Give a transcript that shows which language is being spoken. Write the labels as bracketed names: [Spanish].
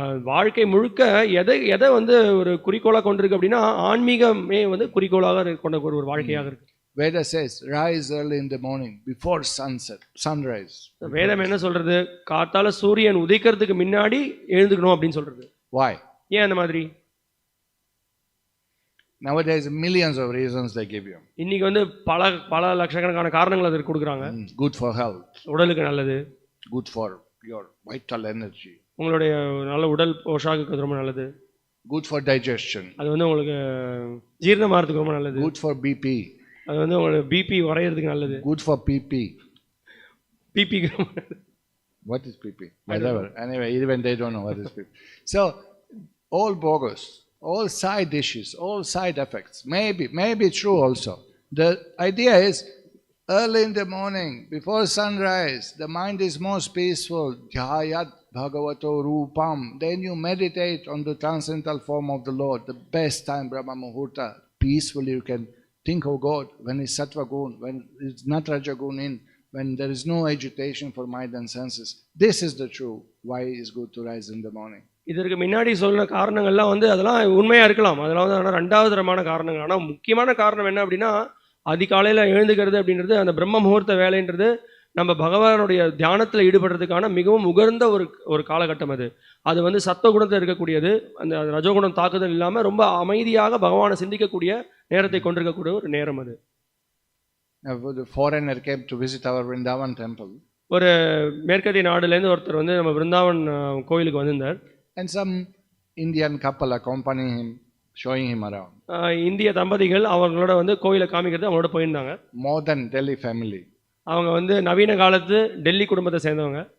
[Tamil] வாழ்க்கை முழுக்க எதை வந்து ஒரு குறிக்கோளாக கொண்டிருக்கு அப்படின்னா ஆன்மீகமே வந்து குறிக்கோளாக கொண்ட ஒரு வாழ்க்கையாக இருக்கு. [English] Veda says, rise early in the morning before sunrise. [Tamil] வேதம் என்ன சொல்றது? காத்தால சூரியன் உதிக்கிறதுக்கு முன்னாடி எழுந்துக்கணும் அப்படின்னு சொல்றது. [English] Why? [Tamil] ஏன் அந்த மாதிரி? [English] Nowadays, millions of reasons they give you. [Tamil] இன்னைக்கு வந்து பல பல லட்சக்கணக்கான காரணங்கள் அதற்கு கொடுக்குறாங்க. [English] Good for health. [Tamil] உடலுக்கு நல்லது. [English] Good for your vital energy. [Tamil] உங்களுடைய நல்ல உடல் போஷாக்குக்கு ரொம்ப நல்லது. [English] Good for digestion. [Tamil] அது வந்து உங்களுக்கு ஜீரணமாகிறதுக்கு ரொம்ப நல்லது. [English] Good for BP. [Tamil] அது வந்து உங்களுக்கு பிபி குறையிறதுக்கு நல்லது. [English] Good for PP. [Tamil] பிபிக்கு [English] What is PP? Whatever. Anyway, even they don't know what is PP. So, all bogus, all side issues, all side effects. Maybe true also. The idea is, early in the morning, before sunrise, the mind is most peaceful. [Sanskrit] Dhyayat Bhagavato Rupam. [English] Then you meditate on the transcendental form of the Lord. The best time, Brahma Muhurta. Peacefully you can think of God when it's Sattva Gun, when it's not Raja Gun in, when there is no agitation for mind and senses. This is the true why it's good to rise in the morning. [Tamil] இதற்கு முன்னாடி சொன்ன காரணங்கள்லாம் வந்து அதெல்லாம் உண்மையாக இருக்கலாம். அதெல்லாம் வந்து ஆனால் ரெண்டாவது தரமான காரணங்கள். ஆனால் முக்கியமான காரணம் என்ன அப்படின்னா, அதிகாலையில் எழுந்துக்கிறது அப்படின்றது, அந்த பிரம்ம முகூர்த்த வேலைன்றது நம்ம பகவானுடைய தியானத்தில் ஈடுபடுறதுக்கான மிகவும் உகர்ந்த ஒரு காலகட்டம். அது வந்து சத்வகுணத்தில் இருக்கக்கூடியது. அந்த ரஜோகுணம் தாக்குதல் இல்லாமல் ரொம்ப அமைதியாக பகவானை சிந்திக்கக்கூடிய நேரத்தை கொண்டிருக்கக்கூடிய ஒரு நேரம் அது. [English] The foreigner came to visit our Vrindavan temple. [Tamil] ஒரு மேற்கத்திய நாடுலேருந்து ஒருத்தர் வந்து நம்ம விருந்தாவன் கோயிலுக்கு வந்திருந்தார். [English] And some Indian couple accompanying him, showing him around. [Tamil] இந்திய தம்பதிகள் அவங்களோட வந்து கோயிலை காமிக்கிறது அவங்களோட போயிருந்தாங்க. [English] Modern Delhi family. [Tamil] அவங்க வந்து நவீன காலத்து டெல்லி குடும்பத்தை சேர்ந்தவங்க.